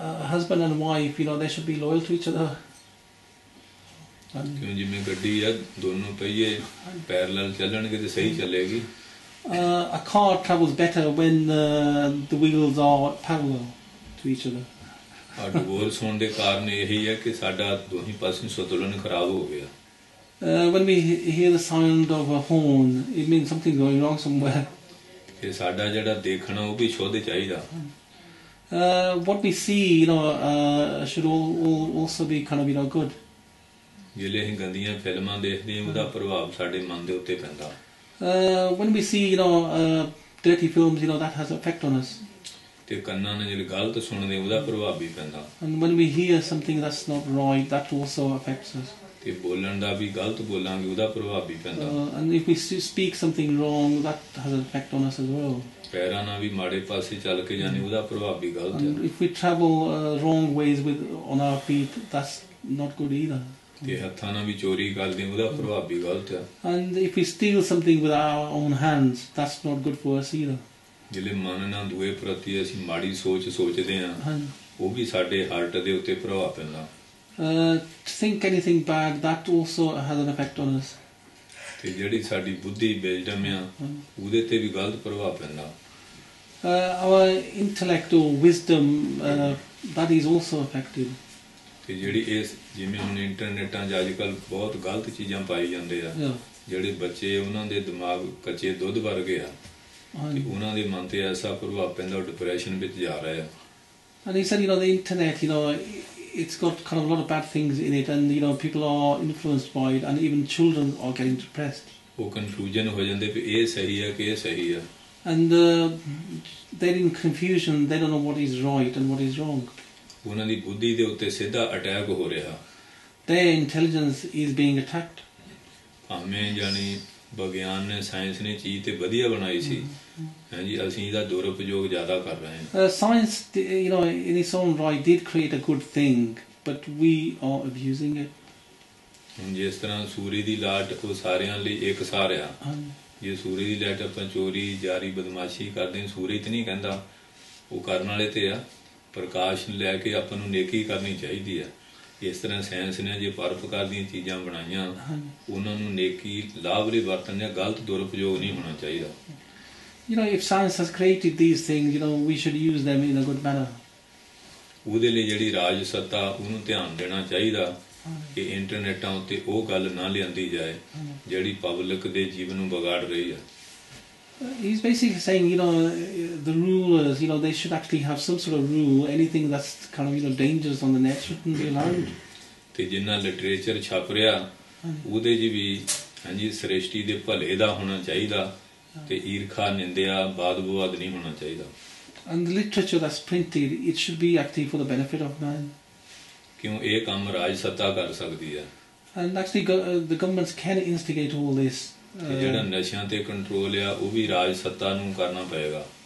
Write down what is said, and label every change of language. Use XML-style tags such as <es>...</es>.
<en>Husband and wife, they should be loyal to each other.</en> <pa>ਕਿਉਂ ਜਿਵੇਂ ਗੱਡੀ ਆ ਦੋਨੋਂ ਪਹੀਏ ਪੈਰਲਲ ਚੱਲਣਗੇ ਤੇ ਸਹੀ ਚੱਲੇਗੀ।</pa> <en>A car travels better when the wheels are parallel to each other.</en> <pa>Divorce ਹੋਣ ਦੇ ਕਾਰਨ ਇਹੀ ਹੈ ਕਿ ਸਾਡਾ ਦੋਹੀਂ ਪਾਸੇ ਸੰਤੁਲਨ ਖਰਾਬ ਹੋ ਗਿਆ।</pa> <en>When we hear the sound of a horn, it means something's going wrong somewhere.</en> <pa>ਕਿ ਸਾਡਾ ਜਿਹੜਾ ਦੇਖਣਾ ਉਹ ਵੀ ਸ਼ੁੱਧ ਚਾਹੀਦਾ।</pa> <en>What we see, should also be kind of, good.</en> <pa>ਜਿਹੜੇ ਅਸੀਂ ਗੰਦੀਆਂ ਫਿਲਮਾਂ ਦੇਖਦੇ ਹਾਂ ਉਹਦਾ ਪ੍ਰਭਾਵ ਸਾਡੇ ਮਨ ਦੇ ਉੱਤੇ ਪੈਂਦਾ।</pa> <en>When we see, dirty films, that has an effect on us.</en> <pa>ਤੇ ਕੰਨਾਂ ਨਾਲ ਜਿਹੜੇ ਗਲਤ ਸੁਣਦੇ ਉਹਦਾ ਪ੍ਰਭਾਵ ਵੀ ਪੈਂਦਾ।</pa> <en>And when we hear something that's not right, that also affects us.</en> <pa>ਤੇ ਬੋਲਣ ਦਾ ਵੀ ਗਲਤ ਬੋਲਾਂਗੇ ਉਹਦਾ ਪ੍ਰਭਾਵ ਵੀ ਪੈਂਦਾ।</pa> <en>And if we speak something wrong, that has an effect on us as well.</en> <pa>ਪੈਰਾਂ ਨਾਲ ਵੀ ਮਾੜੇ ਪਾਸੇ ਚੱਲ ਕੇ ਜਾਂਦੇ ਉਹਦਾ ਪ੍ਰਭਾਵ ਵੀ ਗਲਤ ਹੈ।</pa> <en>And if we travel wrong ways on our feet, that's not good either.</en> <pa>ਤੇ ਹੱਥਾਂ ਨਾਲ ਵੀ ਚੋਰੀ ਕਰਦੇ ਉਹਦਾ ਪ੍ਰਭਾਵ ਵੀ ਗਲਤ ਹੈ।</pa> <en>And if we steal something with our own hands, that's not good for us either.</en> <pa>ਜਿਹੜੇ ਮਨ ਨਾਲ ਦੂਏ ਪ੍ਰਤੀ ਅਸੀਂ ਮਾੜੀ ਸੋਚਦੇ ਹਾਂ ਉਹ ਵੀ ਸਾਡੇ ਹਾਰਟ ਦੇ ਉੱਤੇ ਪ੍ਰਭਾਵ ਪੈਂਦਾ।</pa> <en>To think anything bad, that also has an effect on us.</en> <pa>ਤੇ ਜਿਹੜੀ ਸਾਡੀ ਬੁੱਧੀ ਵਿਜ਼ਡਮ ਆ ਉਹਦੇ ਤੇ ਵੀ ਗਲਤ ਪ੍ਰਭਾਵ ਪੈਂਦਾ।</pa> <en>Our intellect or wisdom, that is also affected.</en> <pa>ਤੇ ਜਿਹੜੀ ਇਸ ਜਿਵੇਂ ਹੁਣ ਇੰਟਰਨੈਟਾਂ 'ਚ ਅੱਜ ਕੱਲ੍ਹ ਬਹੁਤ ਗਲਤ ਚੀਜ਼ਾਂ ਪਾਈ ਜਾਂਦੇ ਆ ਜਿਹੜੇ ਬੱਚੇ ਉਹਨਾਂ ਦੇ ਦਿਮਾਗ ਕੱਚੇ ਦੁੱਧ ਵਰਗੇ ਆ ਤੇ ਉਹਨਾਂ ਦੇ ਮਨ ਤੇ ਐਸਾ ਪ੍ਰਭਾਵ ਪੈਂਦਾ ਉਹ ਡਿਪਰੈਸ਼ਨ ਵਿੱਚ ਜਾ ਰਹੇ ਆ।</pa> <en>And he said, the internet, it's got kind of a lot of bad things in it, and people are influenced by it, and even children are getting depressed.</en> <pa>ਉਹ ਕਨਫਿਊਜ਼ਨ ਹੋ ਜਾਂਦੇ ਵੀ ਇਹ ਸਹੀ ਹੈ ਕਿ ਇਹ ਸਹੀ ਹੈ।</pa> <en>And they're in confusion. They don't know what is right and what is wrong.</en> <pa>ਉਹਨਾਂ ਦੀ ਬੁੱਧੀ ਦੇ ਉੱਤੇ ਸਿੱਧਾ ਅਟੈਕ ਹੋ ਰਿਹਾ।</pa> <en>Their intelligence is being attacked.</en> <pa>ਭਾਵੇਂ ਜਾਣੀ ਵਿਗਿਆਨ ਨੇ ਸਾਇੰਸ ਨੇ ਚੀਜ਼ ਤੇ ਵਧੀਆ ਬਣਾਈ ਸੀ ਹਾਂਜੀ ਅਸੀਂ ਇਹਦਾ ਦੁਰਉਪਯੋਗ ਜ਼ਿਆਦਾ ਕਰ ਰਹੇ ਹਾਂ।</pa> <en>Science, in its own right, did create a good thing, but we are abusing it.</en> <pa>ਹੁਣ ਜਿਸ ਤਰ੍ਹਾਂ ਸੂਰਜ ਦੀ ਲਾਟ ਉਹ ਸਾਰਿਆਂ ਲਈ ਇੱਕ ਸਾਰ ਆ। ਜੇ ਸੂਰਜ ਦੀ ਲਾਈਟ ਆਪਾਂ ਚੋਰੀ ਜਾਰੀ ਬਦਮਾਸ਼ੀ ਕਰਦੇ ਹਾਂ ਸੂਰਜ ਤੇ ਨਹੀਂ ਕਹਿੰਦਾ ਉਹ ਕਰਨ ਵਾਲੇ ਤੇ ਆ। ਪ੍ਰਕਾਸ਼ ਲੈ ਕੇ ਆਪਾਂ ਨੂੰ ਨੇਕੀ ਕਰਨੀ ਚਾਹੀਦੀ ਹੈ। ਇਸ ਤਰ੍ਹਾਂ ਸਾਇੰਸ ਨੇ ਜੇ ਪਰਉਪਕਾਰ ਦੀਆਂ ਚੀਜ਼ਾਂ ਬਣਾਈਆਂ ਉਹਨਾਂ ਨੂੰ ਨੇਕੀ ਲਾਭ ਲਈ ਵਰਤਣ ਜਾਂ ਗਲਤ ਦੁਰਉਪਯੋਗ ਨਹੀਂ ਹੋਣਾ ਚਾਹੀਦਾ।</pa> <en>If science has created these things, we should use them in a good manner.</en> <pa>ਉਹਦੇ ਲਈ ਜਿਹੜੀ ਰਾਜ ਸੱਤਾ ਉਹਨੂੰ ਧਿਆਨ ਦੇਣਾ ਚਾਹੀਦਾ ਕਿ ਇੰਟਰਨੈਟਾਂ ਉੱਤੇ ਉਹ ਗੱਲ ਨਾ ਲਿਆਂਦੀ ਜਾਏ ਜਿਹੜੀ ਪਬਲਿਕ ਦੇ ਜੀਵਨ ਨੂੰ ਵਿਗਾੜ ਰਹੀ ਹੈ।</pa> <en>He's basically saying, the rulers, they should actually have some sort of rule. Anything that's kind of, dangerous on the net shouldn't be allowed.</en> <pa>ਤੇ ਜਿੰਨਾ ਲਿਟਰੇਚਰ ਛਪ ਰਿਹਾ ਉਹਦੇ 'ਚ ਵੀ ਹਾਂਜੀ ਸ੍ਰਿਸ਼ਟੀ ਦੇ ਭਲੇ ਦਾ ਹੋਣਾ ਚਾਹੀਦਾ ਤੇ ਈਰਖਾ ਨਿੰਦਿਆ ਬਾਦ ਵਿਵਾਦ ਨਹੀਂ ਹੋਣਾ ਚਾਹੀਦਾ।</pa> <en>And the literature that's printed, it should be actually for the benefit of man.</en> <pa>ਕਿਉਂ ਇਹ ਕੰਮ ਰਾਜ ਸੱਤਾ ਕਰ ਸਕਦੀ ਹੈ।</pa> <en>And actually, the governments can instigate all this.</en> <pa>ਤੇ ਜਿਹੜਾ ਨਸ਼ਿਆਂ ਤੇ ਕੰਟਰੋਲ ਆ ਉਹ ਵੀ ਰਾਜ ਸੱਤਾ ਨੂੰ ਕਰਨਾ ਪਏਗਾ।</pa>